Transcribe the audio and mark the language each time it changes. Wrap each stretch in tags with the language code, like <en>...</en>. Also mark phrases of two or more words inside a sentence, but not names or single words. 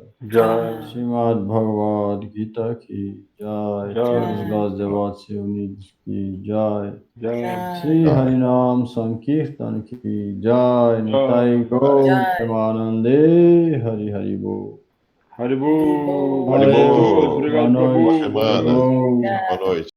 <hi>Jai. श्रीमद्भगवद्गीता की जय. Jai. तुलसी देवी की जय. Jai. श्री हरिनाम संकीर्तन की जय. Nitai Gaur Jai.</hi> <bn>প্রেমানন্দে হরি হরি বোল. Haribol. Haribol.</bn> <pt>Obrigado, Boa Prabhu. noite. Boa semana. Haribol. Boa noite.</pt>